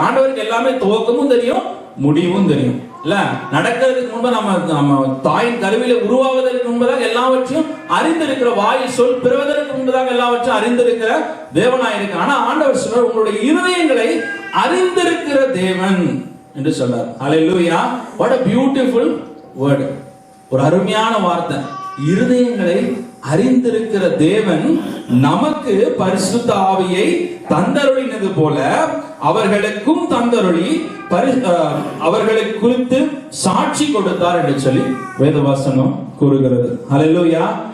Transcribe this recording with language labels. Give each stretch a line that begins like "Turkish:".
Tamil: ஆண்டவருக்கு எல்லாமே துவக்கமும் தெரியும் முடிவும் தெரியும் இல்ல. நடக்கிறதுக்கு முன்பு நம்ம தாயின் கருவில உருவாவதற்கு முன்பதாக எல்லாவற்றையும் அறிந்திருக்கிற, வாய் சொல் பெறுவதற்கு முன்பதாக எல்லாவற்றையும் அறிந்திருக்கிற தேவனாயிருக்க. ஆனா ஆண்டவர் சொல்றார் உங்களுடைய இருதயங்களை அறிந்திருக்கிற தேவன் என்று சொல்றார். ஹல்லேலூயா.
English: What a beautiful word.
Tamil: ஒரு அருமையான வார்த்தை. இருதயங்களை அறிந்திருக்கிற தேவன் நமக்கு பரிசுத்த ஆவியை தந்தருளினது போல அவர்களுக்கும் தந்தருளி அவர்களை குறித்து சாட்சி கொடுத்தார் என்று சொல்லி வேதவசனம் கூறுகிறது. ஹல்லேலூயா.